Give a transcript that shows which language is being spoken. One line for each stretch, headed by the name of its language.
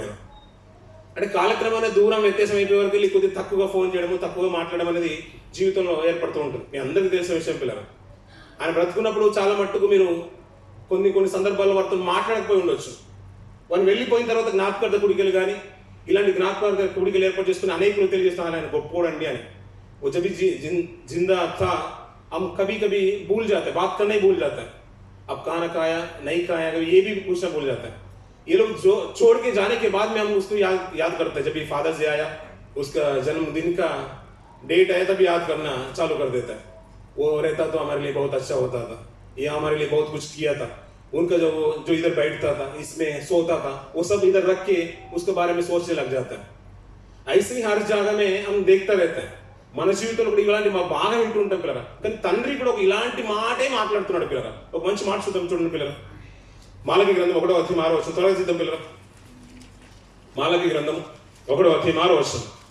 Telugu: నేను అంటే కాలక్రమాన దూరం వ్యత్యాసం అయిపోయే వరకు వెళ్ళి కొద్దిగా తక్కువగా ఫోన్ చేయడము, తక్కువగా మాట్లాడడం అనేది జీవితంలో ఏర్పడుతూ ఉంటుంది. మీ అందరికీ తెలిసిన విషయం పిల్లలు. ఆయన బ్రతుకున్నప్పుడు చాలా మట్టుకు మీరు కొన్ని సందర్భాల్లో వారితో మాట్లాడకపోయి ఉండొచ్చు. వాళ్ళు వెళ్ళిపోయిన తర్వాత జ్ఞాపకార్థ కుడికలు కానీ ఇలాంటి జ్ఞాపకార్థ కుడికలు ఏర్పాటు చేసుకుని అనేకులు తెలియజేస్తున్నారు ఆయన గొప్పోడండి అని.
Hindi: वो जब भी जिंदा था हम कभी कभी भूल जाते हैं, बात करना ही भूल जाता है. अब खाना खाया नहीं खाया ये भी पूछना भूल जाता है. ये लोग जो छोड़ के जाने के बाद में हम उसको याद करते हैं. जब भी फादर्स डे आया, उसका जन्मदिन का डेट आया, तब याद करना चालू कर देता है. वो रहता तो हमारे लिए बहुत अच्छा होता था, ये हमारे लिए बहुत कुछ किया था. उनका जो इधर बैठता था, इसमें सोता था, वो सब इधर रख के उसके बारे में सोचने लग जाता है. ऐसे ही हर जगह में हम देखता रहते हैं.
Telugu: మన జీవితంలో కూడా ఇలాంటి మా బాగా వింటూ ఉంటాం పిల్లరా. కానీ తండ్రి కూడా ఒక ఇలాంటి మాటే మాట్లాడుతున్నాడు పిల్లరా. ఒక మంచి మాట చూద్దాం చూడండి పిల్లరా. మాలకి గ్రంథం 1వ అధ్యాయం 6వ వచనం త్వరగా చూద్దాం పిల్లరా. మాలకి గ్రంథం 1వ అధ్యాయం 6వ వచనం.